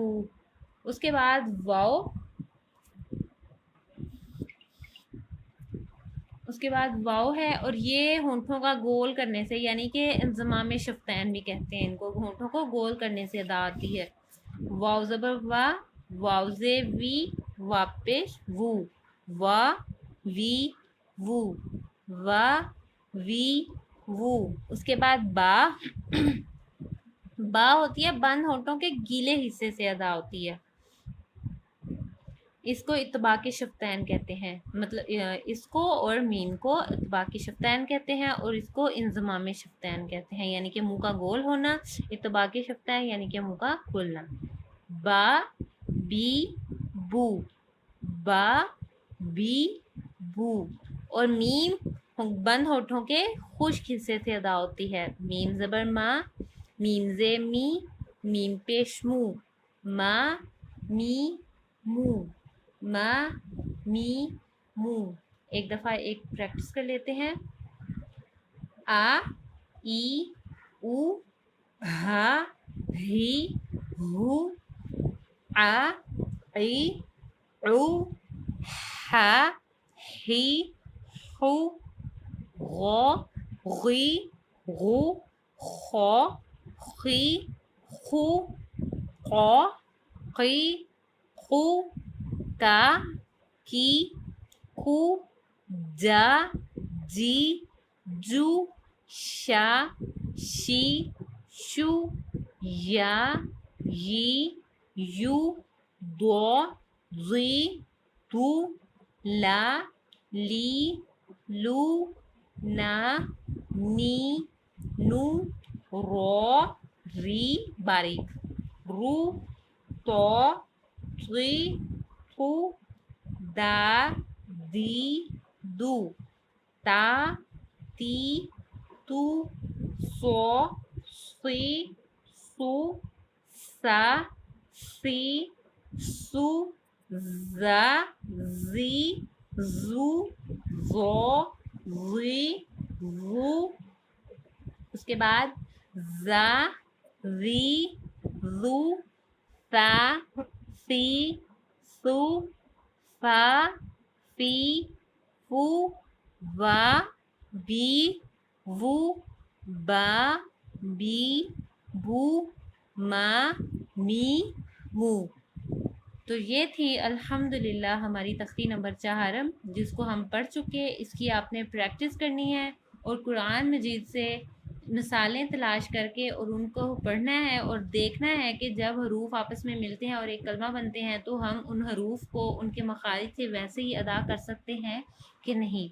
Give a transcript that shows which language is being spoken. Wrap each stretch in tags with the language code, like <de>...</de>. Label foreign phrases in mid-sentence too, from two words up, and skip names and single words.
<ur>اس کے بعد واو، اس کے بعد واو ہے اور یہ ہونٹوں کا گول کرنے سے یعنی کہ انضمام شفتین بھی کہتے ہیں ان کو، ہونٹوں کو گول کرنے سے ادا آتی ہے. واو زبر وا، واو زے وی، وا پیش وو، وا وی وو، وا وی وو. اس کے بعد با، با ہوتی ہے بند ہونٹوں کے گیلے حصے سے ادا ہوتی ہے. اس کو اطباق شفتین کہتے ہیں، مطلب اس کو اور میم کو اطباق شفتین کہتے ہیں اور اس کو انضمام شفتین کہتے ہیں، یعنی کہ منہ کا گول ہونا. اطباق شفتین یعنی کہ منہ کا کھلنا. با بی بو، با بی بو. اور میم بند ہونٹوں کے خشک حصے سے ادا ہوتی ہے. میم زبر ما، میم زے می، میم پیش مو، ما می مو، ما می مو. ایک دفعہ ایک پریکٹس کر لیتے ہیں. آ ای او ہا ہی ہو، آ ای او ہا ہی ہو، غو غی غو، خو خی خو، قو قی خو، کا کی کو، جا جی جو، شا شی شو، یا یی یو، دو زی دو، لا لی لو، نا نی نو، رو ری باریک، رو تو ری تو دا دی دو تا تی تو سو سی سو سا سی سو زا زی زو زو زی زو، اس کے بعد زا زی زو سا سی سو فا فی فو وا بی وو با بی بو ما می مو۔ تو یہ تھی الحمدللہ ہماری تختی نمبر 4 جس کو ہم پڑھ چکے۔ اس کی آپ نے پریکٹس کرنی ہے اور قرآن مجید سے مثالیں تلاش کر کے اور ان کو پڑھنا ہے اور دیکھنا ہے کہ جب حروف آپس میں ملتے ہیں اور ایک کلمہ بنتے ہیں تو ہم ان حروف کو ان کے مخارج سے ویسے ہی ادا کر سکتے ہیں کہ نہیں۔</ur>